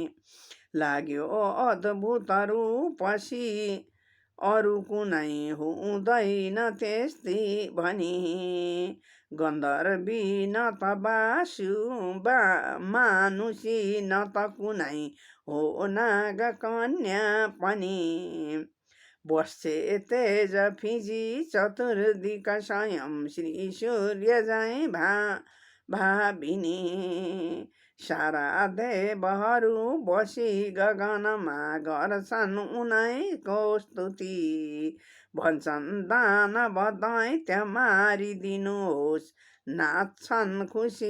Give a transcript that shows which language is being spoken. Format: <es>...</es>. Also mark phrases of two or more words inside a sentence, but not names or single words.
<ne>लाग्यो अद्भुत रूपसी अरू कुनै हुँदैन त्यस्तै भनी गन्धर्वी न त बासु मानुसी न त कुनै हो नाग कन्या पनि बस्छे तेज फिजी चतुर्दिक स्वयं श्री सूर्य झैँ भाविनी सारा देवहरू बसी गगनमा गर्छन् उनैको स्तुति भन्छन् दानव दैत्य मारिदिनुहोस् नाच्छन् खुसी</ne>